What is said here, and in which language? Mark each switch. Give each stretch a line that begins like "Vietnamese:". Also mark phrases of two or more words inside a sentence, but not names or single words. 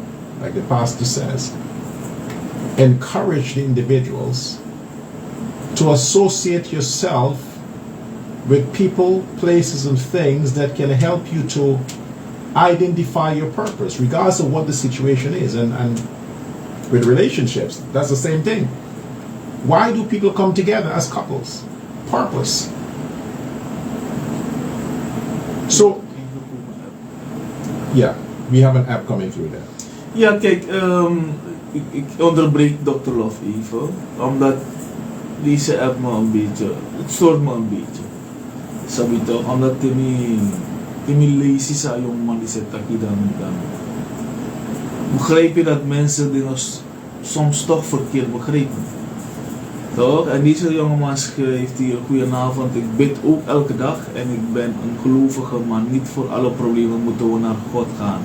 English: Like the pastor says, encourage the individuals to associate yourself with people, places, and things that can help you to identify your purpose, regardless of what the situation is. And with relationships, that's the same thing. Why do people come together as couples? Purpose. So, yeah, we have an app coming through there.
Dutch: Ja, kijk, ik onderbreek Dr. Love even, omdat deze app me een beetje, het stoort me een beetje. Sabi toch, omdat temi lazy sa yung man die zegt dat je dan. Begrijp je dat mensen dingen soms toch verkeerd begrijpen? Toch? En deze jongeman schrijft hier: goedenavond, ik bid ook elke dag en ik ben een gelovige, maar niet voor alle problemen moeten we naar God gaan.